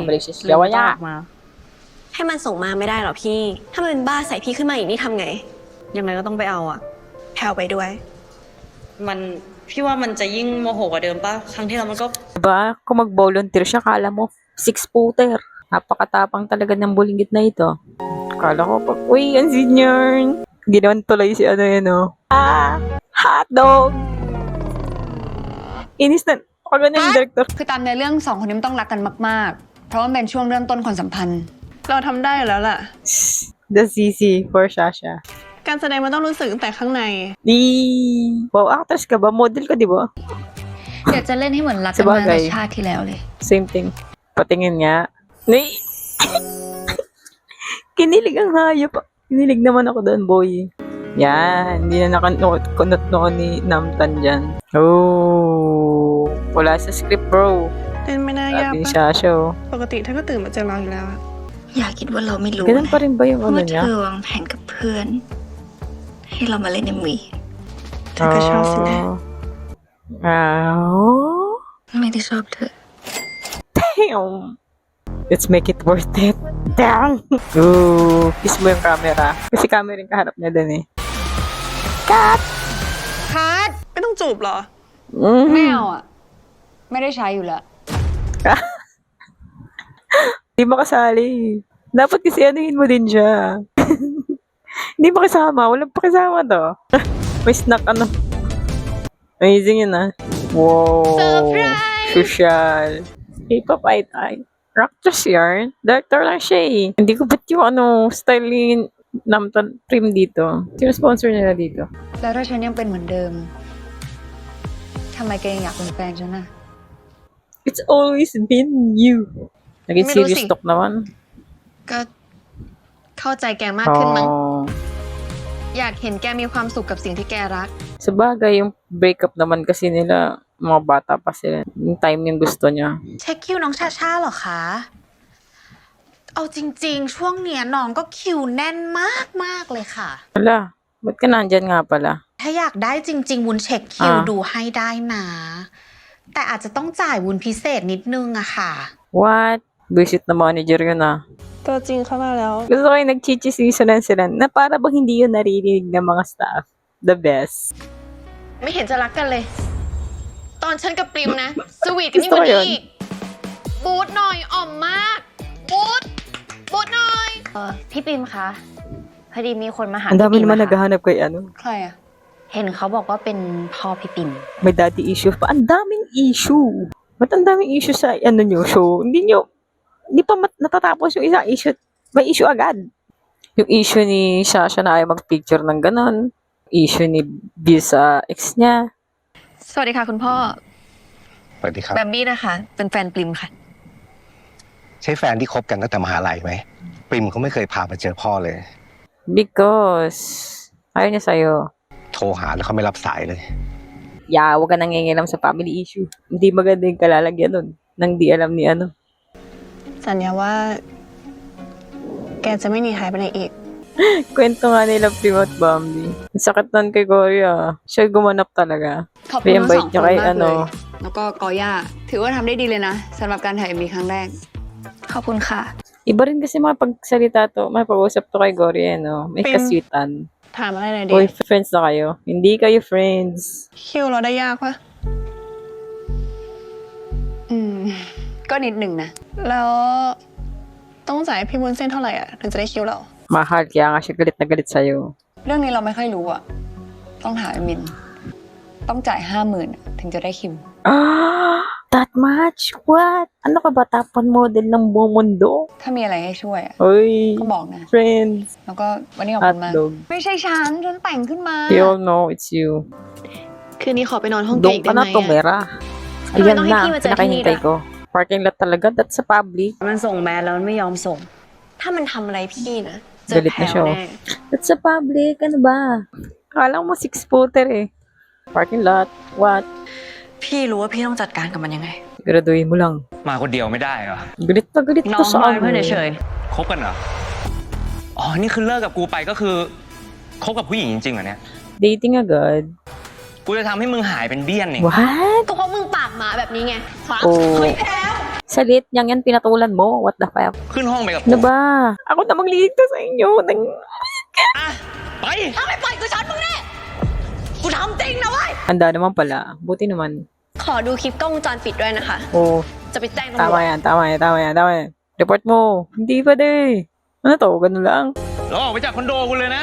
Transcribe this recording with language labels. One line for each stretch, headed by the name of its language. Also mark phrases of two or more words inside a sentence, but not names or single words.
Filipino: Pabalik siya sa
Thai: ลืม
Filipino: Jawa
Thai: ต้อง
Filipino: niya.
Thai: ออกมา ให้มันส่งมาไม่ได้หรอพี่ ถ้ามันเป็นบ้าใส่พี่ขึ้นมาอีกนี่ทำไง ยังไงก็ต้องไปเอาอะ แพลวไปด้วย มันพี่ว่ามันจะยิ่งโมโหกว่าเดิมป่ะ ครั้งที่แล้วมันก็
Filipino: Diba? Kung mag-volunteer siya, kala mo, 6-footer. Napakatapang talaga ng bulinggit na ito. Kala ko, uy, yan senior. Ginawan tuloy si ano yun, oh. Hotdog! Inis na. Pagano yung director.
Thai: คือตามในเรื่องสองคนนี้มันต้องรักกันมากๆ เพราะมันเป็นช่วงเริ่มต้นความสัมพันธ์ เราทำได้อยู่แล้วล่ะ
English: The CC for Sasha.
Thai: การแสดงมันต้องรู้สึกตั้งแต่ข้างใน
Filipino: Wow, actress ka ba? Model ka, di ba?
Thai: เดี๋ยวจะเล่นให้เหมือนรักกันมา
Filipino: Sabagay.
Thai: ในชาติที่แล้วเลย
English: Same thing.
Filipino: Patingin nga. Kinilig ang hayop. Kinilig naman ako doon, boy. Yan. Hindi na nakanot noon ni Namtan dyan. Oh. Wala sa script, bro.
Thai: เล่นไม่น่ายาก
Filipino: Sabi ni
Thai: ปะ
Filipino: Sasha, oh.
Thai: ปกติเธอก็ตื่นมาเจอเราอยู่แล้วอะ อย่าคิดว่าเราไม่รู้
Filipino: Ganun pa rin ba yung ano
Thai: ว่าเธ
Filipino: niya?
Thai: อวางแผนกับเพื่อน ให้เรามาเล่นเอ็มวี เธอก็ชอบสินะ Oh. ไม่ได้ชอบเธอ
English: Damn. Let's make it worth it. Damn.
Filipino: Ooh. Kiss mo yung camera. Kasi camera yung kaharap niya din eh.
English: Cut!
Thai: ไม่ต้องจูบเหรอ ไม่เอาอ่ะ ไม่ได้ใช้อยู่แล้ว
Filipino: Hindi makasali. Dapat kasi anuhin mo din siya. Hindi makisama. Walang pakisama to. May snack ano. Amazing yun ah. Wow. Surprise! Social. K-pop ay. Raktos yarn. Director lang siya eh. Hindi ko ba't yung ano, style ni Namtan Prim dito. Sino sponsor nila dito?
Thai: แล้วถ้าฉันยังเป็นเหมือนเดิมทำไมแกยังอยากเป็นแฟนฉันอ่ะ
English: It's always been you. Naging
Filipino: May serious Lucy. talk naman.
Thai: ก็เข้าใจแกมากขึ้นมั้ง Oh. อยากเห็นแกมีความสุขกับสิ่งที่แกรัก
Filipino: Sa bagay, yung breakup naman kasi nila, mga bata pa sila. Yung time yung gusto niya.
Thai: เช็คคิวน้องชาชาเหรอคะ เอาจริงๆ ช่วงเนี้ยน้องก็คิวแน่นมากๆเลยค่ะ
Filipino: Wala, ba't ka nandyan nga pala?
Thai: ถ้าอยากได้จริง ๆ วุ้นเช็คคิว อ่า ดูให้ได้นะ แต่อาจจะต้องจ่ายวุ้นพิเศษนิดนึงอะค่ะ
Filipino: What? Visit na manager yun ah.
Thai: ตัวจริงเข้ามาแล้ว
Filipino: Gusto ko yung nagchichismisanan sila na para bang hindi yun naririnig ng mga staff.
English: The best.
Thai: ไม่เห็นจะรักกันเลย ตอนฉันกับปริมนะ สวีทกันยิ่งกว่า
Filipino: Gusto ko
Thai: นี้
Filipino: yun.
Thai: อีก บูทหน่อยอ่อมมาก บูทหน่อย พี่ปิมคะ พอดีมีคนมาหา
Filipino: Ang
Thai: พี่
Filipino: dami
Thai: ปิม
Filipino: naman
Thai: อะค่ะ
Filipino: naghahanap kay ano.
Thai: ใครอ่ะ เห็นเขาบอกว่าเป็นพ่อพี่ปิม
Filipino: May daddy issue pa. Ang daming issue. Ba't ang daming issue sa ano nyo show? Hindi pa natatapos yung isang issue. May issue agad. Yung issue ni Sasha na ayaw mag-picture ng ganon. Issue ni B sa ex niya.
Thai: สวัสดีค่ะคุณพ่อ สวัสดีครับ แบมบี้นะคะ เป็นแฟนปริมค่ะ ใช่แฟนที่คบกันตั้งแต่มหาลัยไหมปริมเขาไม่เคยพามาเจอพ่อเลย
Filipino: Because ayaw niya sa'yo.
Thai: โทรหาแล้วเขาไม่รับสายเลย
English: Yeah,
Filipino: huwag ka nangingilam sa
English: family issue.
Filipino: Hindi maganda yung kalalagyan nun. Nang di alam ni ano.
Thai: สัญญาว่า แกจะไม่หนีหายไปไหนอีก
Filipino: Kwento nga nila Primo at Bambi. Ang sakit nun kay Gloria. Siya gumanap talaga.
Thai: ขอบคุณทั้งสอง
Filipino: Invite
Thai: คน
Filipino: niya kay
Thai: มากเลย
Filipino: ano.
Thai: แล้วก็กอย่า ถือว่าทำได้ดีเลยนะสำหรับการถ่าย MV ครั้งแรก ขอบคุณค่ะ
Filipino: Iba rin kasi makapagsalita to. Makapag-usap to kay Gloria, no? May Pim. kaswitan.
Thai: ถามอะไรหน่อยดิ
Filipino: Uy, friends na kayo. Hindi kayo friends.
Thai: คิวเราได้ยากปะ อืม ก็นิดหนึ่งนะ แล้วต้องจ่ายให้พี่วุ้นเส้นเท่าไหร่อ่ะถึงจะได้คิวเรา
Filipino: Mahal, kaya nga siya galit na galit sa'yo.
Thai: เรื่องนี้เราไม่ค่อยรู้อ่ะ ต้องถามไอ้มิน ต้องจ่าย 50,000 ถึงจะได้คิว
English: Ah! That much? What?
Filipino: Ano ka ba? Tapan model ng buong mundo?
Thai: ถ้ามีอะไรให้ช่วยอะ
Filipino: Uy,
Thai: ก็บอกนะ
Filipino: friends.
Thai: แล้วก็วันนี้ขอบคุณมาก
Filipino: Hotdog.
Thai: ไม่ใช่ฉันแต่งขึ้นมา
English: We all know it's you.
Thai: คืนนี้ขอไปนอนห้องแก
Filipino: Doon
Thai: อีก
Filipino: ka
Thai: ได้ไหม
Filipino: na tumira.
Thai: ทำไม
Filipino: Ayan
Thai: ต้องให้
Filipino: na,
Thai: พี่มาเจอที่นี่
Filipino: pinakahintay
Thai: ด้วย
Filipino: ko.
English: Parking lot
Filipino: talaga, that's sa public.
Thai: มันส่งแมสแล้วมันไม่ยอมส่ง ถ้ามันทำอะไรพี่นะ เจอ
Filipino: Galit
Thai: แผล
Filipino: na siya.
Thai: แน่
Filipino: That's sa public, ano ba? Akala mo 6-footer eh.
English: Parking lot, what?
Thai: พี่รู้ว่าพี่ต้องจัดการกับมันยังไง
Filipino: Siguraduhin mo lang.
Thai: มาคนเดียวไม่ได้เหรอ
Filipino: Galit
Thai: น้
Filipino: to
Thai: อง
Filipino: sa
Thai: มาเป็นเพื่อน
Filipino: ano.
Thai: เฉย คบกันเหรอ อ๋อ นี่คือเลิกกับกูไปก็คือคบกับผู้หญิงจริงๆเหรอเนี่ย
Filipino: Dating agad.
Thai: กูจะทำให้มึงหายเป็นเบี้ยนนี่
English: What?
Thai: ก็เพราะมึงปากหมาแบบนี้ไงครับ
Filipino: Oh. Salit, yan pinatulan mo.
English: What the fuck?
Thai: ขึ้นห้องไปกับกู
Filipino: Ano ba? Ako na magliligtas sa inyo.
Thai: อ่ะไป ถ้าไม่ปล่อยกูช็อตมึงแน่กูทำจริงนะเว้ย
Filipino: Handa naman pala. Buti naman.
Thai: ขอดูคลิปกล้องวงจรปิดด้วยนะคะ
Filipino: Oh,
Thai: จะไปแจ้งตำรว
Filipino: tama
Thai: จ
Filipino: yan, tama yan, tama yan, tama yan. Report mo. Hindi pa de. Ano to? Ganun lang.
Thai: เราออกไปจากคอนโดกูเลยนะ